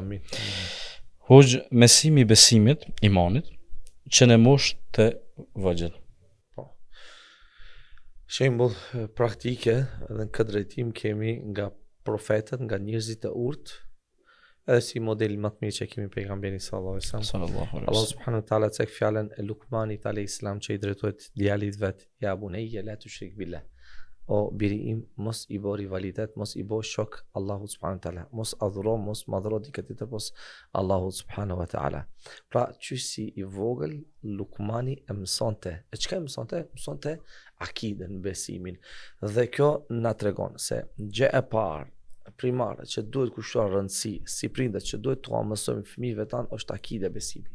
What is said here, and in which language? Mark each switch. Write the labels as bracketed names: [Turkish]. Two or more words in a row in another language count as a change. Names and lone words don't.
[Albanian] Hoxh, mesimi i besimit, imanit, që ne mosh të vëgjël. Po. Shembull praktike edhe në këtë drejtim kemi nga profetët, nga njerëzit e urtë, edhe si model më të mirë që kemi pejgamberin [Arabic] صلى الله عليه وسلم. [Albanian] Allah [Arabic] سبحانه وتعالى [Albanian] tek fjalën e Lukmanit [Arabic] عليه السلام [Albanian] që i drejtohet djalit vet, [Arabic] يا بني لا تشرك بالله. [Albanian] O biri im, mos i bo rivalitet, mos i bo shok Allahu [Arabic] سبحانه وتعالى, [Albanian] mos adhuro, mos madhuro dikë tjetër pos Allahu [Arabic] سبحانه وتعالى. [Albanian] Pra qysi i vogël Lukmani e mësonte. E çka mësonte? Mësonte akiden, besimin. Dhe kjo na tregon se gjë e parë primare që duhet kushtuar rëndësi si prindër që duhet t'u mësojmë fëmijëve tanë është akide, besimi.